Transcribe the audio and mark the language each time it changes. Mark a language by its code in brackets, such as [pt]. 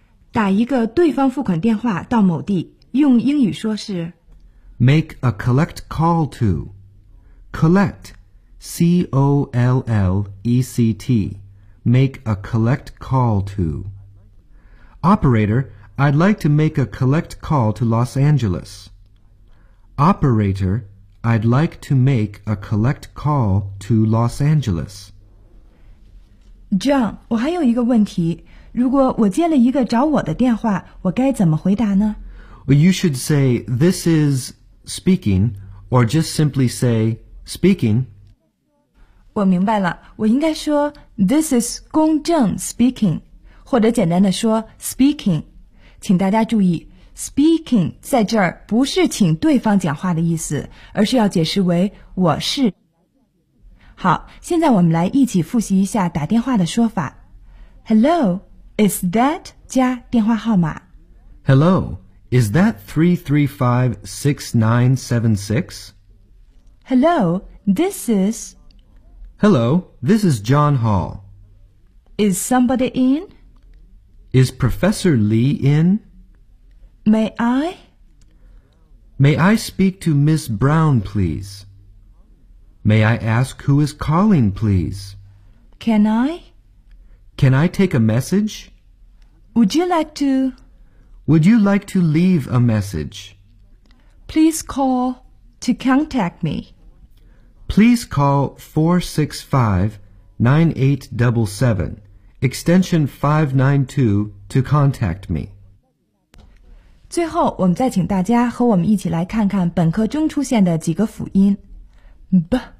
[zh] 打一个对方付款电话到某地，用英语说是 [en] Make a collect call to Collect C-O-L-L-E-C-T Make a collect call to Operator, I'd like to make a collect call to Los AngelesOperator, I'd like to make a collect call to Los Angeles. [zh] John, 我还有一个问题。如果我接了一个找我的电话，我该怎么回答呢？ [en] You should say, this is speaking, or just simply say, speaking. [zh] 我明白了，我应该说 [en] this is 公正 speaking, [zh] 或者简单的说 speaking. 请大家注意。 Speaking 在这儿不是请对方讲话的意思，而是要解释为我是。好，现在我们来一起复习一下打电话的说法。 [en] Hello, is that [zh] 加电话号码。 [en] Hello, is that 335-6976? Hello, this is... Hello, this is John Hall. Is somebody in? Is Professor Lee in? May I speak to Miss Brown, please? May I ask who is calling, please? Can I take a message? Would you like to leave a message? Please call 465-9877, extension 592 to contact me. [zh] 最后我们再请大家和我们一起来看看本课中出现的几个辅音 B